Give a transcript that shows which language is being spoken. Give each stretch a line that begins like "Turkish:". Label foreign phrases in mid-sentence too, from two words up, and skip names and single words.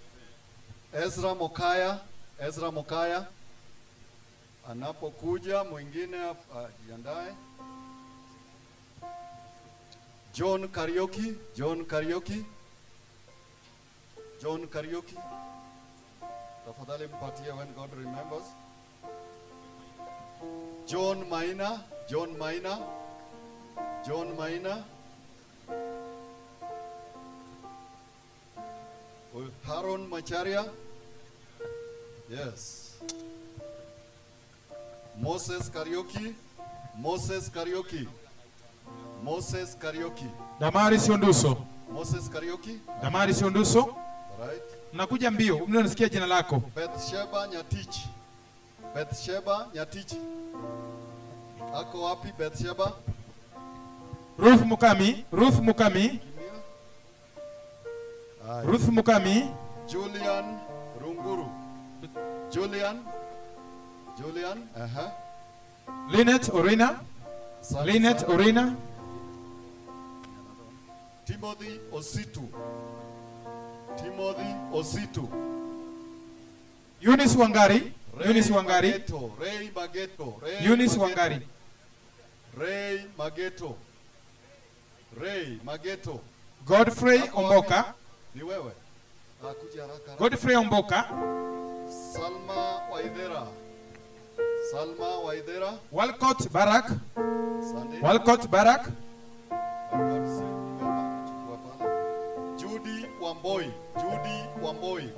Swahili: Ezra Mokaya anapokuja, mwingine jiandae. John Karaoke. Tafadhali mpatie When God Remembers. John Maina. Haron Macharia. Yes. Moses Karaoke. Damari Sionduso. Damari Sionduso. Right. Nakuja mbio, unasikia jina lako. Bethsheba Nyatich. Ako wapi Bethsheba? Ruth Mukami. Julian Runguru. Julian. Linet Orina. Timothy Ositu. Eunice Wangari. Ray Mageto. Godfrey Omboka. Ni wewe. Kuja haraka. Godfrey Omboka. Salma Waidera. Walcott Barak. Judy Wamboi.